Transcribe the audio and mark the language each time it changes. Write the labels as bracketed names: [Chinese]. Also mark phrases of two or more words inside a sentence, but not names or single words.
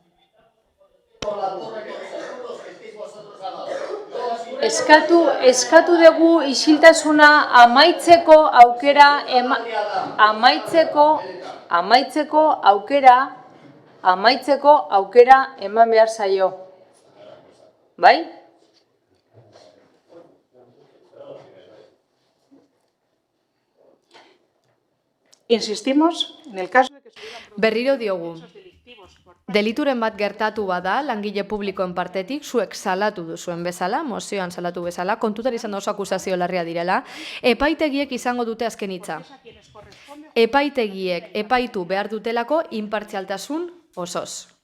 [Basque] Eskatu dugu isiltasuna amaitzeko aukera eman behar zaio. Bai? [Spanish] Insistimos en el caso de que... [Basque] Berriro diogu. Delituren bat gertatu bada, langile publikoen partetik, zuek salatu duzuen bezala, mozioan salatu bezala, kontutan izan da oso akusazio larria direla, epaitegiek izango dute azken hitza. Epaitegiek epaitu behar dutelako inpartzialtasun osoz.